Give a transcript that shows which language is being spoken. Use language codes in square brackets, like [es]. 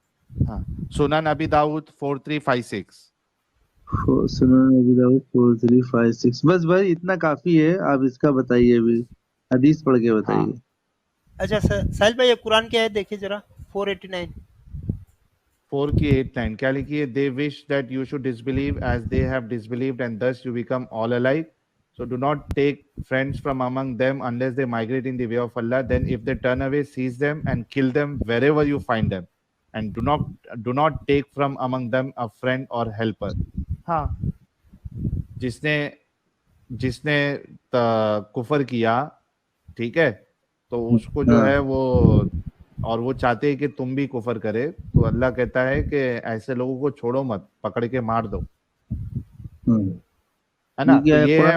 [hi] हाँ. सुनन अबी दाऊद 4356 सुनन अबी दाऊद 4356 बस भाई इतना काफी है. आप इसका बताइए अभी हदीस पढ़ के बताइए. अच्छा साहिल भाई ये कुरान की आयत देखिए जरा 489. 4 की 8-9 क्या लिखी है? [en] They wish that you should disbelieve as they have disbelieved and thus you become all alike. So do not take friends from among them unless they migrate in the way of Allah. Then if they turn away, seize them and kill them wherever you find them. And do not take from among them a friend or helper. [hi] हाँ जिसने जिसने कुफर किया ठीक है तो उसको जो है वो और वो चाहते हैं कि तुम भी कुफर करे तो अल्लाह कहता है कि ऐसे लोगों को छोड़ो मत पकड़ के मार दो है ना. तो ये है.